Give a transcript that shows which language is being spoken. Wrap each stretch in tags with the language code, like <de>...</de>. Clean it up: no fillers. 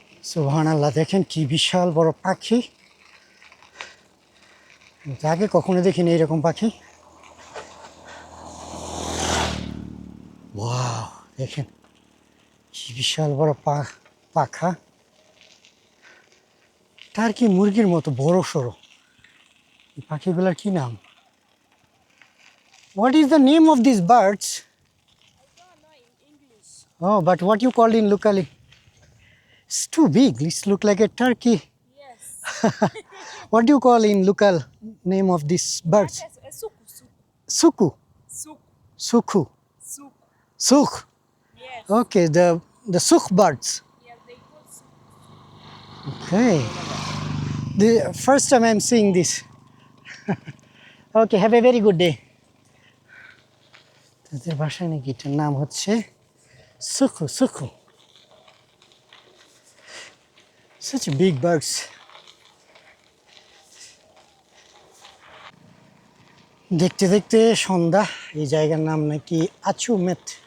<bn>সুবহানাল্লাহ, দেখেন কি বিশাল বড় পাখি, আগে কখনো দেখিনি এইরকম পাখি। ওয়াও, দেখেন কি বিশাল বড় পাখা, তার কি মুরগির মতো বড় সড়ো। এই পাখিগুলোর কি নাম?</bn> <en>What is the name of these birds? Oh, but what you call in locally? It's too big. It's look like a turkey. Yes. What do you call in local name of these birds? Yes, suku, Suku, suku, suku, suku. sukh. Yes. Okay, the sukh birds. Yes, they call suku. Okay. The first time I'm seeing this. Okay, have a very good day.</en> <bn>তাদের ভাষায় নাকি এটার নাম হচ্ছে Sukhu, Sukhu.</bn> <en>Such big birds.</en> <bn>দেখতে দেখতে সন্ধ্যা। এই জায়গার নাম নাকি আচুমেত।</bn>